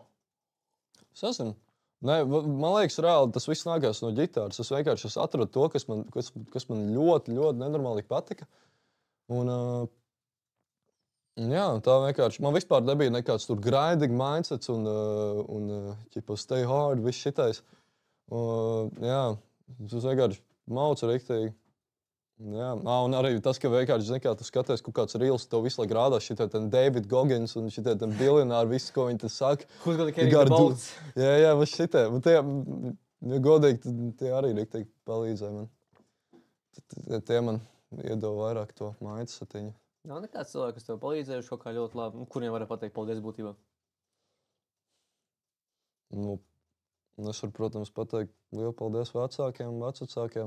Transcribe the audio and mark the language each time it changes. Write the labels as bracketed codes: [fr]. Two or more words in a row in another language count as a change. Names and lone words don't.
[lv] Es nezinu. Nē, man liekas, reāli tas viss nākās no ģitāras. Es vienkārši atradu to, kas man ļoti, ļoti nenormāli patika. Un, jā, tā vienkārši. Man vispār nebija nekāds tur [en] grinding mindsets [lv] un [en] stay hard, [lv] viss šitais. Jā, tas vienkārši mauca riktīgi. Jā, un arī tas, ka vienkārši, zini, kā tu skaties, kaut kāds reels, tev visu laiku rādās šitie David Goggins un šitie biljonāri, visu, ko viņi te saka. [en] Who's gonna carry the bolts? [lv] Jā, viss šitie. Un tie, ja godīgi, tie arī riktīgi palīdzēja man. Tie man iedeva vairāk to mindsetiņu. Nav nekāds cilvēks, kas tev palīdzējuši kaut kā ļoti labi, kuriem var pateikt paldies būtībā? Nu, es varu, protams, pateikt lielu paldies vecākiem, vecākiem.